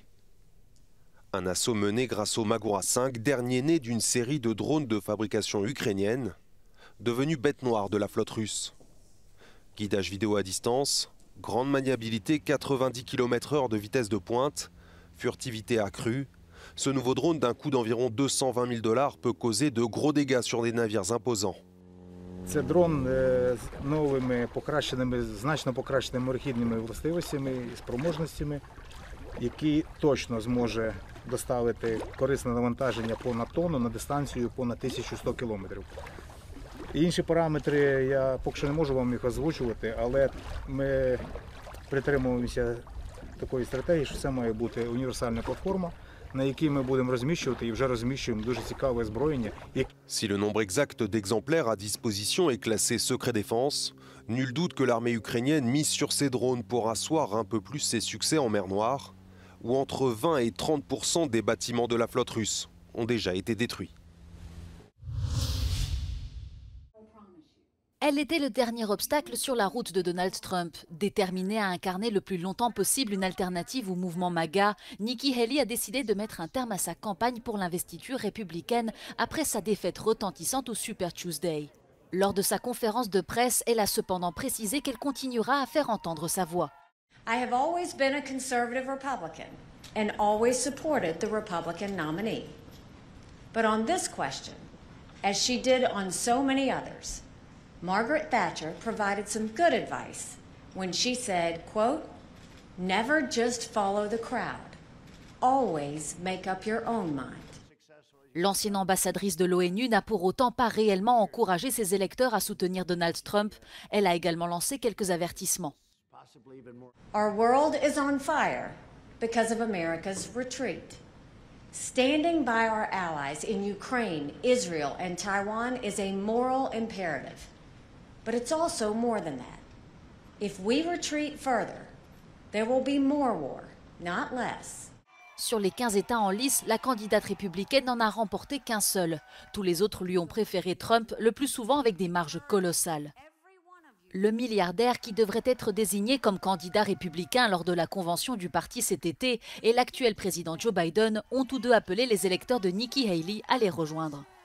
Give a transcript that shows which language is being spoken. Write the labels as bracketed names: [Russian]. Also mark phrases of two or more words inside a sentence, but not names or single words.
[French] Un assaut mené grâce au Magura 5, dernier né d'une série de drones de fabrication ukrainienne, devenus bête noire de la flotte russe. Guidage vidéo à distance, grande maniabilité, 90 km/h de vitesse de pointe, furtivité accrue, ce nouveau drone d'un coût d'environ 220 000 $ peut causer de gros dégâts sur des navires imposants. [Ukrainian] Це дрон з новими покращеними, значно покращеними морехідними властивостями і спроможностями, який точно зможе доставити корисне навантаження понад тонну на дистанцію понад 1100 кілометрів. Інші параметри я поки що не можу вам їх озвучувати, але ми притримуємося такої стратегії, що це має бути універсальна платформа, на якій ми будемо розміщувати і вже розміщуємо дуже цікаве озброєння. [French] Si le nombre exact d'exemplaires à disposition est classé secret défense, nul doute que l'armée ukrainienne mise sur ces drones pour asseoir un peu plus ses succès en mer Noire, où entre 20 et 30% des bâtiments de la flotte russe ont déjà été détruits. Elle était le dernier obstacle sur la route de Donald Trump. Déterminée à incarner le plus longtemps possible une alternative au mouvement MAGA, Nikki Haley a décidé de mettre un terme à sa campagne pour l'investiture républicaine après sa défaite retentissante au Super Tuesday. Lors de sa conférence de presse, elle a cependant précisé qu'elle continuera à faire entendre sa voix. [English] I have always been a conservative Republican and always supported the Republican nominee. But on this question, as she did on so many others, Margaret Thatcher provided some good advice when she said, quote, "Never just follow the crowd. Always make up your own mind." [French] L'ancienne ambassadrice de l'ONU n'a pour autant pas réellement encouragé ses électeurs à soutenir Donald Trump. Elle a également lancé quelques avertissements. [English] Our world is on fire because of America's retreat. Standing by our allies in Ukraine, Israel, and Taiwan is a moral imperative. But it's also more than that. If we retreat further, there will be more war, not less. [French] Sur les 15 États en lice, la candidate républicaine n'en a remporté qu'un seul. Tous les autres lui ont préféré Trump, le plus souvent avec des marges colossales. Le milliardaire qui devrait être désigné comme candidat républicain lors de la convention du parti cet été et l'actuel président Joe Biden ont tous deux appelé les électeurs de Nikki Haley à les rejoindre.